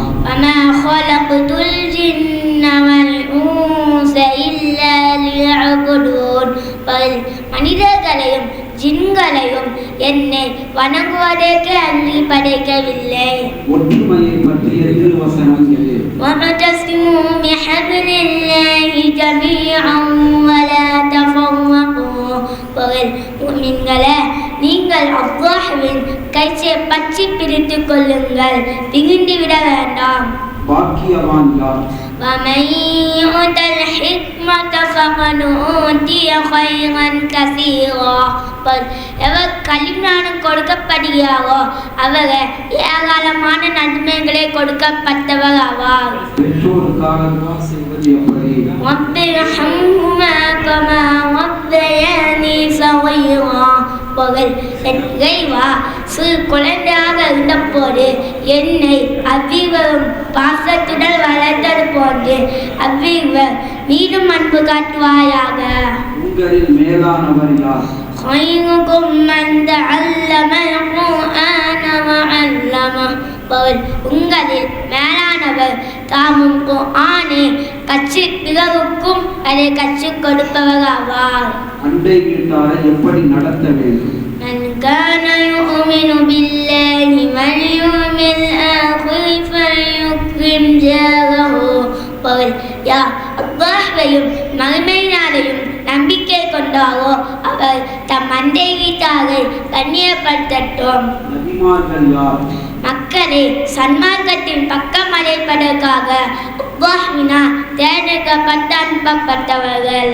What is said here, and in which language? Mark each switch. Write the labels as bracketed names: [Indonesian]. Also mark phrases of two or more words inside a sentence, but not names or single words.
[Arabic] وما خلقت الجن والإنس إلا ليعبدون. [Tamil] மனிதர்களையும் ஜின்களையும் என்னை வணங்குவதற்கு அன்றி படைக்கவில்லை. ஒற்றுமையை பற்றிய திருவசனம் எது? [Arabic] وَاعْتَصِمُوا بِحَبْلِ اللَّهِ جَمِيعًا وَلَا تَفَرَّقُوا. [Tamil] முஃமின்களே, நீங்கள் அல்லாஹ்வின் கையை பற்றி பிடித்துக் கொள்ளுங்கள், பிரிந்து விட வேண்டாம். பாக்கியவான் யார்? [Arabic] وَمَن يُؤْتَ الْحِكْمَةَ فَقَدْ أُوتِيَ خَيْرًا كَثِيرًا. [Tamil] எவர் கலிமானம் கொடுக்கப்படுகிறாரோ அவர் ஏராளமான நன்மைகளை கொடுக்கப்பட்டவர் ஆவார். பெற்றோருக்காக துஆ செய்வது எப்படி? [Arabic] رب ارحمهما كما ربياني صغيرا. [Tamil] சிறு குழந்தையாக இருந்தபோது என்னை அவ்விவரும் பாசத்துடன் வளர்த்தது போன்று அவ்விவர் மீண்டும் அன்பு காட்டுவாயாக. உங்களில் மேலானவர் யார்? [Arabic] خيركم من تعلم القرآن وعلمه. [Tamil] உங்களில் மேலானவர் தாமும் குர்ஆனை கற்று பிறருக்கும் அதை கற்றுக் கொடுப்பவர் ஆவார். அண்டை வீட்டாரை எப்படி நடத்த வேண்டும்? [Arabic] من كان يؤمن بالله واليوم الآخر فليكرم جاره. [Tamil] அல்லாஹ்வையும் மறுமை நாளையும் நம்பிக்கை கொண்டாரோ அவர் தம் அண்டை வீட்டாரை கண்ணியப்படுத்தட்டும். நபிமார்கள் யார்? மக்களை சன்மார்க்கத்தின் பக்கம் அழைப்பதற்காக அல்லாஹ்வினால் தேர்ந்தெடுக்கப்பட்டு அனுப்பப்பட்டவர்கள்.